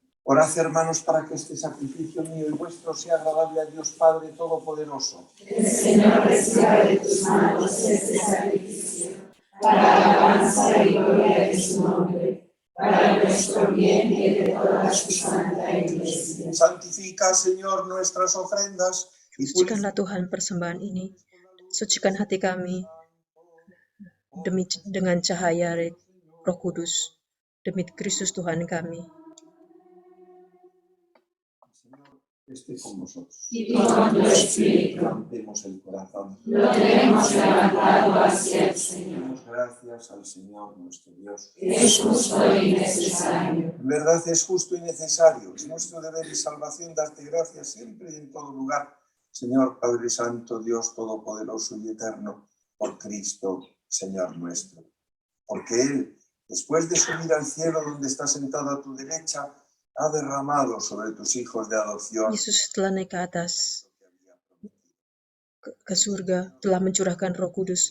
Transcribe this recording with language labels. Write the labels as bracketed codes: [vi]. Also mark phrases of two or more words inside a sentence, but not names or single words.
[es] Orad, hermanos, para que este sacrificio mío y vuestro sea agradable a Dios Padre Todopoderoso. Que el Señor reciba de tus manos este sacrificio, para alabanza y gloria de su nombre, para nuestro bien y de toda su santa Iglesia. Santifica, Señor, nuestras ofrendas y [id] Sucikanlah Tuhan persembahan ini, sucikan hati kami dengan cahaya Roh Kudus, demi Kristus Tuhan kami. [es] esté con vosotros. Y con tu espíritu. Levantemos el corazón. Lo tenemos levantado hacia el Señor. Damos gracias al Señor nuestro Dios. Es justo y necesario. En verdad es justo y necesario. Es nuestro deber y salvación darte gracias siempre y en todo lugar, Señor Padre Santo, Dios Todopoderoso y Eterno, por Cristo, Señor nuestro. Porque Él, después de subir al cielo donde está sentado a tu derecha, ha derramado sobre tus hijos de adopción. [id] Yesus setelah naik ke atas ke surga telah mencurahkan Roh Kudus.